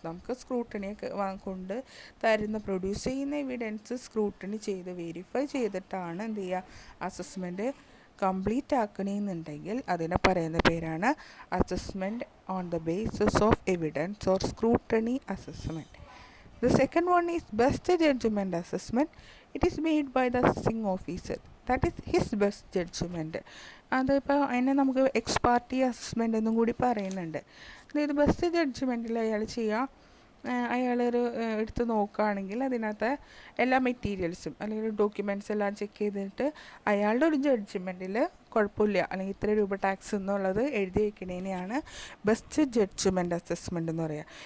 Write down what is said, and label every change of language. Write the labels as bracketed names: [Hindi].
[Malayalam] നമുക്ക് സ്ക്രൂട്ടണിയൊക്കെ കൊണ്ട് തരുന്ന പ്രൊഡ്യൂസ് ചെയ്യുന്ന എവിഡൻസ് സ്ക്രൂട്ടണി ചെയ്ത് വെരിഫൈ ചെയ്തിട്ടാണ് എന്ത് ചെയ്യുക, അസസ്മെൻറ്റ് കംപ്ലീറ്റ് ആക്കണമെന്നുണ്ടെങ്കിൽ അതിനെ പറയുന്ന പേരാണ് assessment on the basis of evidence or scrutiny assessment. [English] The second one is best judgment assessment. It is made by the assessing officer. That is his best judgment. [Malayalam] അതിപ്പോൾ അതിനെ നമുക്ക് ex parte assessment എന്നും കൂടി പറയുന്നുണ്ട്. അതായത് best ജഡ്ജ്മെൻറ്റിൽ അയാൾ ചെയ്യുക, അയാളൊരു എടുത്ത് നോക്കുകയാണെങ്കിൽ അതിനകത്ത് എല്ലാ മെറ്റീരിയൽസും അല്ലെങ്കിൽ ഡോക്യുമെൻറ്റ്സ് എല്ലാം ചെക്ക് ചെയ്തിട്ട് അയാളുടെ ഒരു ജഡ്ജ്മെൻറ്റിൽ കുഴപ്പമില്ല അല്ലെങ്കിൽ ഇത്ര രൂപ ടാക്സ് എന്നുള്ളത് എഴുതി വയ്ക്കുന്നതിനെയാണ് ബെസ്റ്റ് ജഡ്ജ്മെൻറ്റ് അസസ്മെൻ്റ് എന്ന് പറയുക.